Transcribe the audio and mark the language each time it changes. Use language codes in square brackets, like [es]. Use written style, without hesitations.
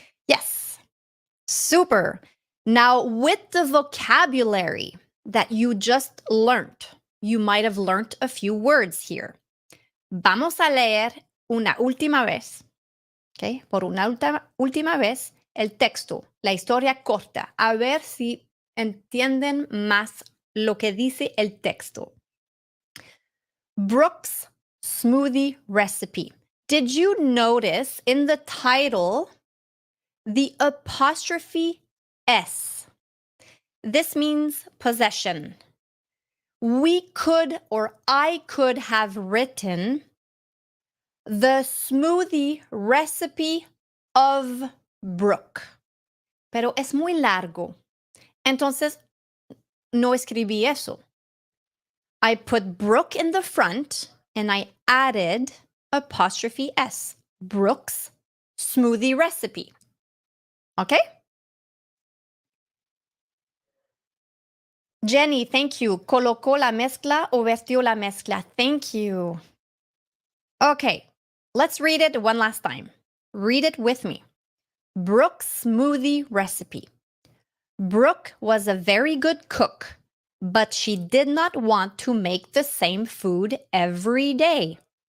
[en] Yes, super. Now, with the vocabulary that you just learned, you might have learned a few words here. [es] Vamos a leer una última vez. Okay, por una última vez, el texto, la historia corta, a ver si entienden más lo que dice el texto. [en] Brooke's smoothie recipe. Did you notice in the title the apostrophe S? This means possession. I could have written the smoothie recipe of Brooke. [es] Pero es muy largo. Entonces, no escribí eso. [en] I put Brooke in the front and I added apostrophe S. Brooke's smoothie recipe. Okay? Jenny, thank you. [es] Colocó la mezcla o vertió la mezcla. [en] Thank you. Okay, let's read it one last time. Read it with me. Brooke's smoothie recipe. Brooke was a very good cook, but she did not want to make the same food every day.